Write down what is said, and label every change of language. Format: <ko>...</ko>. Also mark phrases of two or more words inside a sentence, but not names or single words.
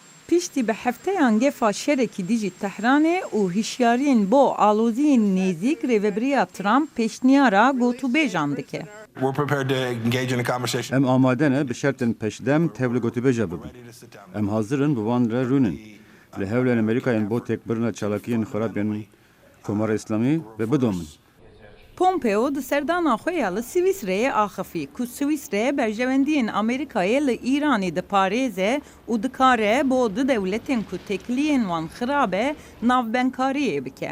<ku>piştî bi hefteyan gefa şerekî dijî Tehranê û hişyariyên bo aloziyên nêzik rêveberiya Trump pêşniyara gotûbêjan dike.</ku> <en>We're prepared to engage in a conversation.</en> <ku>Em amade ne bi şertên peşdem tevli gotûbêja bibin. Em hazirin bi wan re rûnin. Li hewlên Amerîkayên bo têkbirina çalakiyên xerabên Komara İslamî ve bidomin. Pompeo di serdana xwe ya li Swîsreyê axivî ku Swîsre berjewendiyên Amerîkayê li Îranê diparêze û dikare bo du dewletên ku têkiliyên wan xirab e navbenkariyê bike.</ku>